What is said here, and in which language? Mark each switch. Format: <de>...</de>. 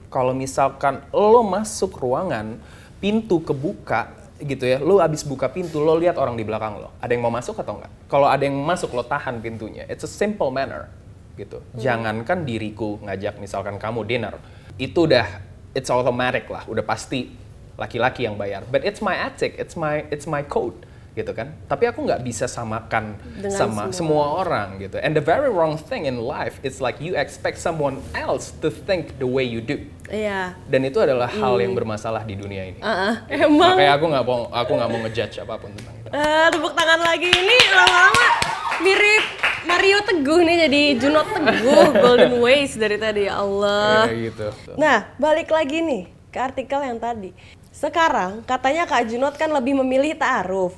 <id>Kalau misalkan lo masuk ruangan, pintu kebuka gitu ya, lo abis buka pintu, lo lihat orang di belakang lo. Ada yang mau masuk atau enggak? Kalau ada yang masuk, lo tahan pintunya.</id> <en>It's a simple manner</en> <id>gitu. Jangankan diriku ngajak misalkan kamu dinner, itu udah,</id> <en>it's automatic</en> <id>lah, udah pasti laki-laki yang bayar.</id> <en>But it's my ethic, it's my code.</en> <id>Gitu kan, tapi aku nggak bisa samakan sama semua orang gitu.</id> <en>And the very wrong thing in life is like you expect someone else to think the way you do.</en> <id>Iya. Dan itu adalah hal yang bermasalah di dunia ini. Emang. Makanya aku nggak mau ngejudge apapun tentang itu. Tepuk tangan lagi, ini lama-lama mirip Mario Teguh nih, jadi Junot Teguh, Golden Ways dari tadi, ya Allah. Ya, gitu. Nah, balik lagi nih ke artikel yang tadi. Sekarang katanya Kak Junot kan lebih memilih ta'aruf.</id>